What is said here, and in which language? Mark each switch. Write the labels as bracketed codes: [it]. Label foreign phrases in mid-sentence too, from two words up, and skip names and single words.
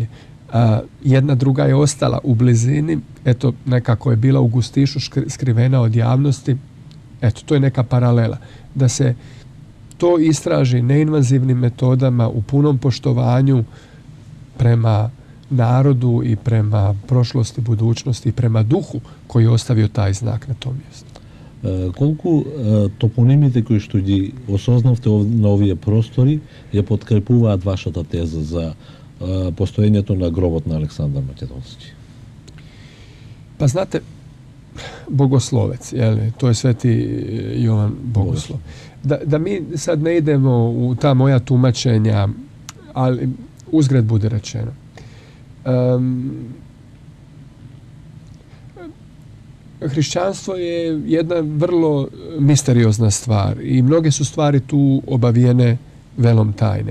[hr] Jedna druga je ostala u blizini, eto, nekako je bila u gustišu skrivena od javnosti. Eto, to je neka paralela. Da se to istraži neinvazivnim metodama u punom poštovanju prema narodu i prema prošlosti, budućnosti i prema duhu koji je ostavio taj znak na tom mjestu. [mk] Колку топонимите кои што ги осознавте на овие простори ја подкрепуваат вашата теза за постоењето на гробот на Александар Македонски? [hr] Pa znate, bogoslovec, to je Sveti Jovan Bogoslov. Da mi sad ne idemo u ta moja tumačenja, ali uzgred bude rečeno. Hrišćanstvo je jedna vrlo misteriozna stvar i mnoge su stvari tu obavijene velom tajne.